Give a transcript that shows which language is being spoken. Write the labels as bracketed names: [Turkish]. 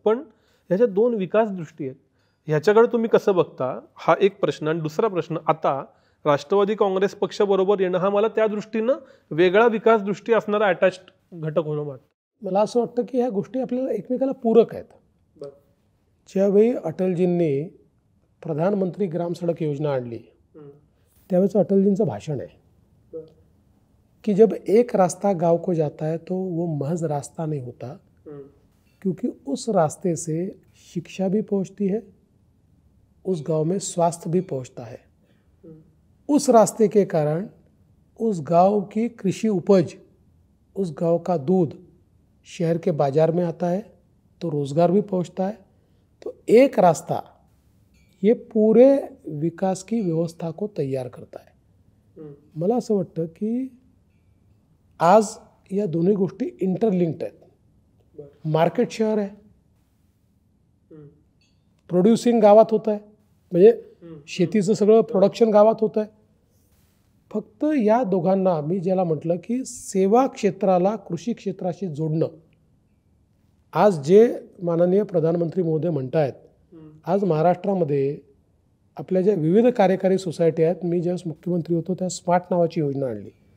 [Marathi] पण ह्याच्या 2 विकास दृष्टी आहेत. ह्याच्याकडे तुम्ही कसं बघता, हा एक प्रश्न. आणि दुसरा प्रश्न, आता राष्ट्रवादी काँग्रेस पक्ष बरोबर येणं हा मला त्या दृष्टीनं वेगळा विकास दृष्टी असणारा अटॅच्ड घटक होणं वाटतं. मला असं वाटतं की ह्या गोष्टी आपल्याला एकमेकाला पूरक आहेत. बरं. ज्यावेळी अटलजींनी प्रधानमंत्री ग्राम सडक योजना आणली त्यावेळेचं अटलजींचं भाषण आहे [Hindi] कि जब एक रास्ता गांव को जाता है तो वो महज रास्ता नहीं होता, क्योंकि उस रास्ते से शिक्षा भी पहुंचती है, उस गांव में स्वास्थ्य भी पहुंचता है. उस रास्ते के कारण उस गांव की कृषि उपज, उस गांव का दूध शहर के बाजार में आता है, तो रोज़गार भी पहुंचता है. तो एक रास्ता ये पूरे विकास की व्यवस्था को तैयार करता है. [Marathi] मला असं वाटतं की आज या दोन्ही गोष्टी इंटरलिंक्ड आहेत. मार्केट शहर आहे, प्रोड्युसिंग गावात होत आहे, म्हणजे शेतीचं सगळं प्रोडक्शन गावात होत आहे. फक्त या दोघांना मी ज्याला म्हटलं की सेवा क्षेत्राला कृषी क्षेत्राशी जोडणं, आज जे माननीय प्रधानमंत्री महोदय म्हणतायत, आज महाराष्ट्रामध्ये आपल्या ज्या विविध कार्यकारी सोसायटी आहेत, मी ज्यावेळेस मुख्यमंत्री होतो त्या स्मार्ट नावाची योजना आणली.